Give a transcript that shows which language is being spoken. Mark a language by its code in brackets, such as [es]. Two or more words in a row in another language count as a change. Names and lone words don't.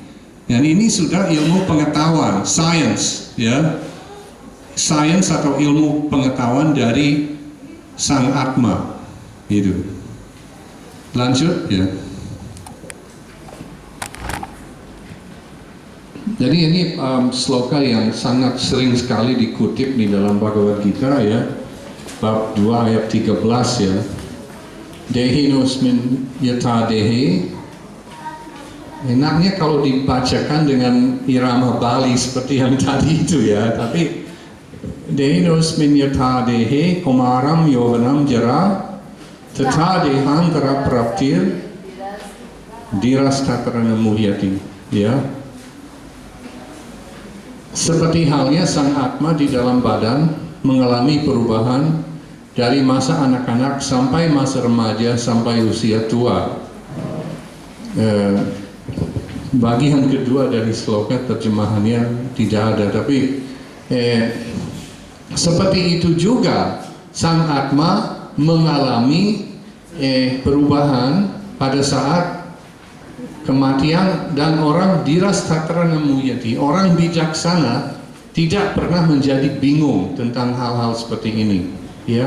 [id] Dan ini sudah ilmu pengetahuan, science, ya, sains atau ilmu pengetahuan dari sang Atma, itu. Lanjut, ya. Jadi ini sloka yang sangat sering sekali dikutip di dalam Bhagavad Gita ya, bab 2 ayat 13 ya. [sa] देहिनोऽस्मिन् यथा देहे. [id] Enaknya kalau dibacakan dengan irama Bali seperti yang tadi itu ya, tapi [sa] देहिनोऽस्मिन् यथा देहे कौमारं यौवनं जरा तथा देहान्तर प्राप्तिर् धीरस्तत्र न मुह्यति [id] ya. Seperti halnya sang Atma di dalam badan mengalami perubahan dari masa anak-anak sampai masa remaja sampai usia tua. Bagian kedua dari sloka terjemahannya tidak ada, tapi seperti itu juga sang Atma mengalami perubahan pada saat kematian, dan orang [sa] धीरस्तत्र न मुह्यति, [id] orang bijaksana tidak pernah menjadi bingung tentang hal-hal seperti ini ya.